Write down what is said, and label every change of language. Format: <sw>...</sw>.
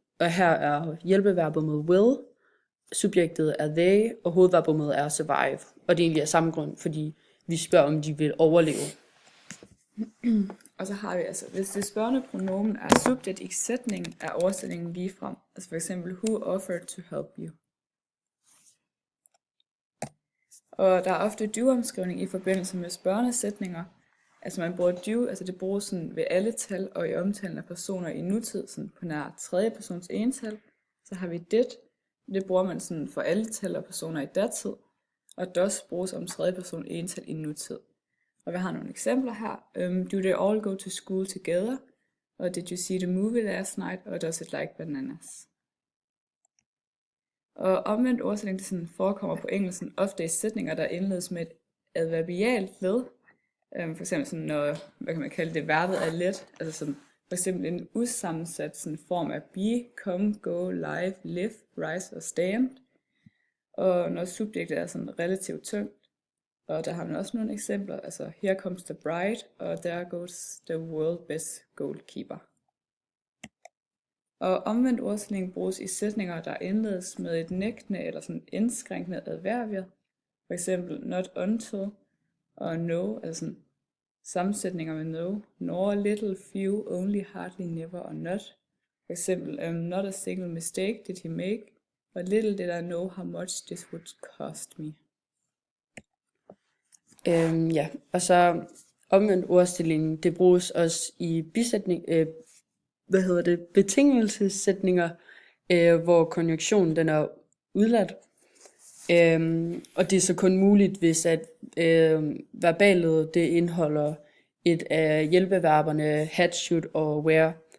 <da>Og her er hjælpeverbummet will, subjektet er they, og hovedverbummet er survive. Og det er egentlig af samme grund, fordi vi spørger, om de vil overleve. Og så har vi altså, hvis det spørgende pronomen er subjekt i sætningen, er oversætningen ligefrem. Altså for eksempel,</da> <en>who offered to help you?</en> <da>Og der er ofte do-omskrivning i forbindelse med spørgende sætninger. Altså man bruger do, altså det bruges sådan ved alle tal og i omtalen af personer i nutid, sådan på nær tredje persons ental. Så har vi did, det bruger man sådan for alle tal og personer i datid. Og does bruges om tredje person ental i nutid. Og vi har nogle eksempler her.</da> <en>Do they all go to school together? Og did you see the movie last night? Og does it like bananas?</en> <da>Og omvendt ordsætning, det sådan forekommer på engelsk ofte i sætninger, der indledes med et adverbialt led. For eksempel sådan, når, hvad kan man kalde det, verbet er let. Altså sådan, for eksempel en usammensat sådan form af be, come, go, live, live, rise og stand. Og når subjektet er sådan relativt tungt. Og der har man også nogle eksempler, altså</da> <en>here comes the bride,</en> <da>og</da> <en>there goes the world best goalkeeper.</en> <da>Og omvendt ordstilling bruges i sætninger, der indledes med et nægtende eller sådan indskrænkende adverbier. For eksempel not until og no, altså sådan sammensætninger med no, nor, little, few, only, hardly, never og not. For eksempel</da> <en>not a single mistake did he make, og little did I know how much this would cost me.</en> <da>Ja, og så omvendt ordstilling, det bruges også i betingelsessætninger, hvor konjunktionen den er udladt. Og det er så kun muligt, hvis at verbalet det indeholder et af hjælpeverberne had, should og were.</da>